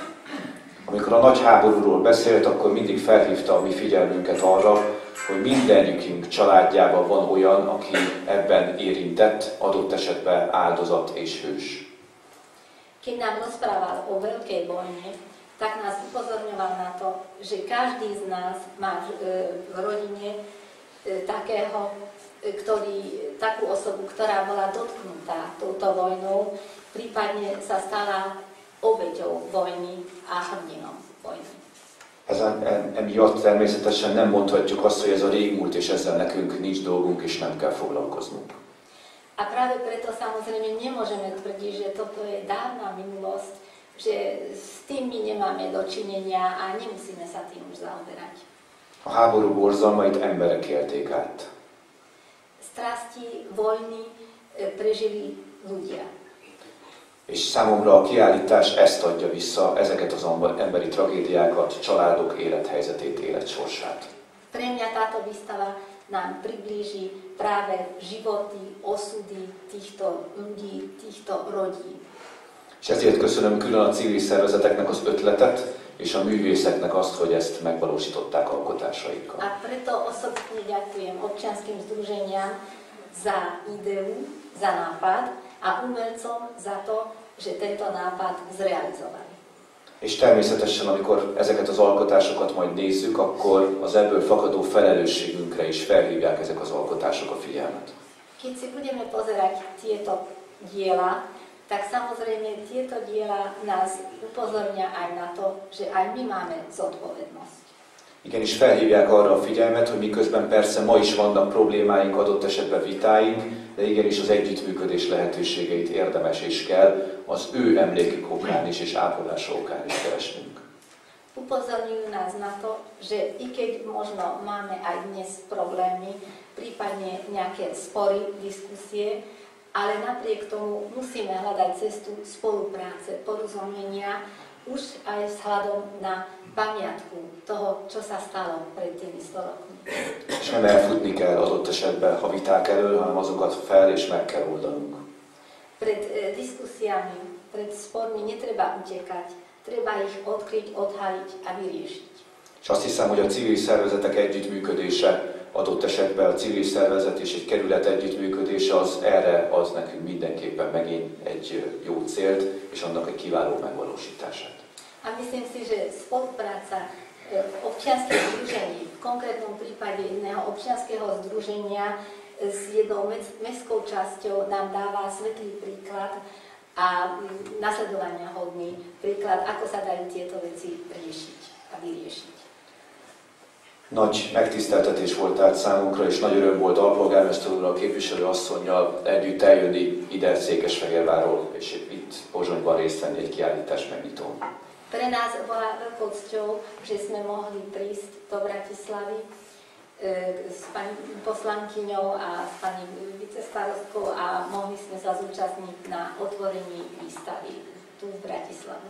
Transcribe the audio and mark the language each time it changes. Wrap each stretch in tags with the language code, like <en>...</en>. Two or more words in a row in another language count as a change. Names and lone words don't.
<hu>Amikor a nagy háborúról beszélt, akkor mindig felhívta a mi figyelmünket arra, hogy mindenjükünk családjában van olyan, aki ebben érintett, adott esetben áldozat és hős.</hu> <sk>Keď nám rozprával o veľkej vojne, tak nás upozorňoval na to, že každý z nás má v rodine takú osobu, ktorá bola dotknutá touto vojnou, prípadne sa stala obeťou vojny a hrdinom vojny.</sk> <hu>Emiatt természetesen nem mondhatjuk azt, hogy ez a régmúlt, és ezzel nekünk nincs dolgunk, és nem kell foglalkoznunk.</hu> <sk>A práve preto samozrejme nemôžeme tvrdiť, že toto je dávna minulosť, že s tým my nemáme dočinenia a nemusíme sa tým už zaoberať.</sk> <hu>A háború borzalmait emberek élték át.</hu> <sk>Strasti vojny prežili ľudia.</sk> <hu>És számomra a kiállítás ezt adja vissza, ezeket az emberi tragédiákat, családok élethelyzetét, életsorsát.</hu> <sk>Pre mňa táto výstava nám priblíži práve životy, osudy týchto ľudí, týchto rodín.</sk> <hu>És ezért köszönöm külön a civil szervezeteknek az ötletet, és a művészeknek azt, hogy ezt megvalósították alkotásaikkal.</hu> <sk>A preto osobne ďakujem občianskym združeniam za ideu, za nápad a umelcom za to, že tento nápad zrealizovali.</sk> <hu>És természetesen, amikor ezeket az alkotásokat majd nézzük, akkor az ebből fakadó felelősségünkre is felhívják ezek az alkotások a figyelmet.</hu> <sk>Keď si budeme pozerať tieto diela, tak samozrejme tieto diela nás upozornia aj na to, že aj my máme zodpovednosť.</sk> <hu>Igenis felhívják arra a figyelmet, hogy miközben persze ma is vannak problémáink, adott esetben vitáink, de igenis az együttműködés lehetőségeit érdemes és kell az ő emlékük okán is és ápolása okán is keresnünk.</hu> <sk>Upozorňujú nás na to, že i keď možno máme aj dnes problémy, prípadne nejaké spory, diskusie, ale napriek tomu musíme hľadať cestu spolupráce, porozumenia, už aj vzhľadom na pamiatku toho, čo sa stalo pred tými 100 rokmi.</sk> <hu>És nem elfutni kell adott esetben a viták elől, hanem azokat fel és meg kell oldanunk.</hu> <sk>Pred diskusiami, pred spormi netreba utekať, treba ich odkryť, odhaliť a vyriešiť.</sk> <hu>És azt hiszem, hogy a civil szervezetek együttműködése, adott esetben a civil szervezet és egy kerület együttműködése az erre ad nekünk mindenképpen megint egy jó célt, és annak egy kiváló megvalósítását.</hu> <sk>A myslím si, že spolupráca občianskych združení, v konkrétnom prípade jedného občianskeho združenia s jednou mestskou časťou nám dáva svetlý príklad a nasledovania hodný príklad, ako sa dajú tieto veci riešiť a vyriešiť.</sk> <hu>Nagy megtiszteltetés volt tehát számunkra, és nagy öröm volt alpolgármester úrral, képviselő asszonnyal együtt eljönni ide Székesfehérvárról, és itt Pozsonyban részt venni egy kiállítás megnyitón.</hu> <sk>Pre nás bola veľkou cťou, že sme mohli prísť do Bratislavy s pani poslankyňou a s pani vicestarostkou a mohli sme sa zúčastniť na otvorení výstavy tu v Bratislave.</sk>